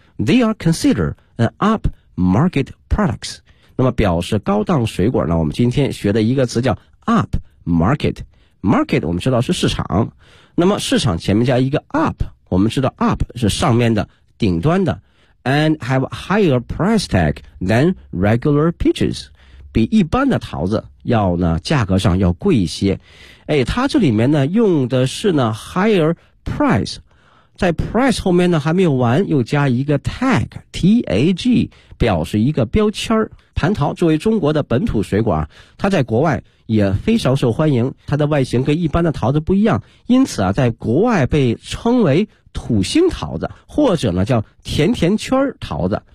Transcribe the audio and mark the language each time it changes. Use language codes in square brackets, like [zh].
[en] They are considered an upmarket products. [zh] 那么表示高档水果呢，我们今天学的一个词叫 upmarket。 market 我们知道是市场。那么市场前面加一个 up, 我们知道 up 是上面的顶端的。 [en] And have a higher price tag than regular peaches. [zh] 比一般的桃子要呢价格上要贵一些。哎，它这里面呢用的是呢 higher price. 在 price 后面呢还没有完，又加一个 tag, T-A-G, 表示一个标签。蟠桃作为中国的本土水果啊，它在国外也非常受欢迎，它的外形跟一般的桃子不一样，因此啊在国外被称为土星桃子，或者呢叫甜甜圈桃子。